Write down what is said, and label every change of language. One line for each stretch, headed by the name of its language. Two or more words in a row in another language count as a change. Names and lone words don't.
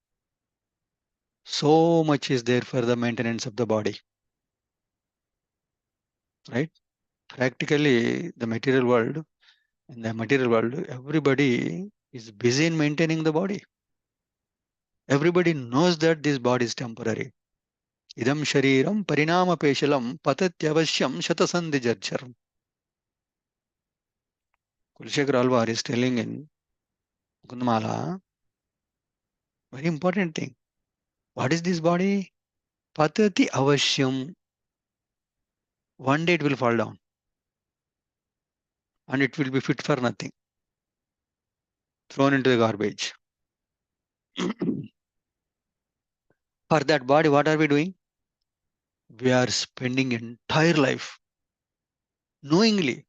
English: So much is there for the maintenance of the body, right? Practically, in the material world, everybody is busy in maintaining the body. Everybody knows that this body is temporary.
Sanskrit: Idam shariram parinama peshalam patatyavasyam shatasandhi jarjaram.
English: Kulshekhar Alvar is telling in Gundamala, very important thing. What is this body?
Sanskrit: Patati avasyam.
English: One day it will fall down and it will be fit for nothing, thrown into the garbage. For that body, what are we doing? We are spending entire life knowingly.